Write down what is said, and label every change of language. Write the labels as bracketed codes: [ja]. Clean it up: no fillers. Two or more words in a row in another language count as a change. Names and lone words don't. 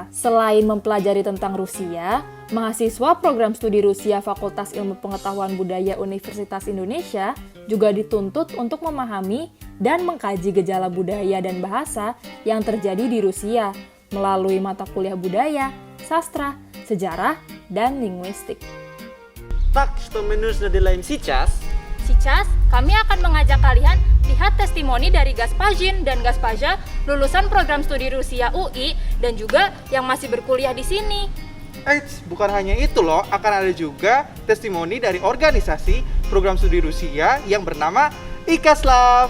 [id] Selain mempelajari tentang Rusia, mahasiswa program studi Rusia Fakultas Ilmu Pengetahuan Budaya Universitas Indonesia juga dituntut untuk memahami dan mengkaji gejala budaya dan bahasa yang terjadi di Rusia melalui mata kuliah budaya, sastra, sejarah, dan linguistik. [ru] Tak, что мы нужно делаем сейчас? Сейчас, [id] kami akan mengajak kalian lihat testimoni dari Gaspajin dan Gaspaja, lulusan program studi Rusia UI, dan juga yang masih berkuliah di sini. Eits, bukan hanya itu loh, akan ada juga testimoni dari organisasi program studi Rusia yang bernama Ikaslav.